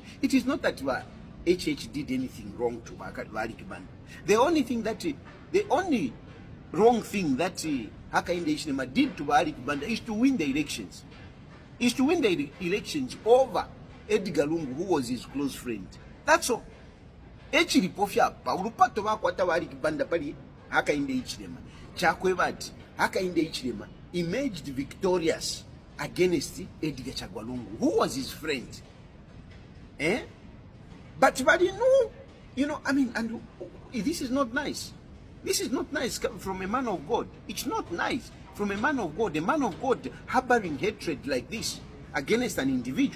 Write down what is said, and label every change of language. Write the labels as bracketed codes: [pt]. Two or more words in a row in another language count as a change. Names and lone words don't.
[en] It is not that HH did anything wrong to Alick Banda. The only wrong thing that Hakainde Ichilema did to Alick Banda is to win the elections. Is to win the elections over Edgar Lungu, who was his close friend. That's all. [bem] Echiri pofya pa urupato bakwata Alick Banda pali Hakainde Ichilema. [en] Chakwebati Hakainde Ichilema emerged victorious against Edgar Chagwalungu, who was his friend. But no, I mean, and this is not nice. This is not nice from a man of God. It's not nice from a man of God harboring hatred like this against an individual.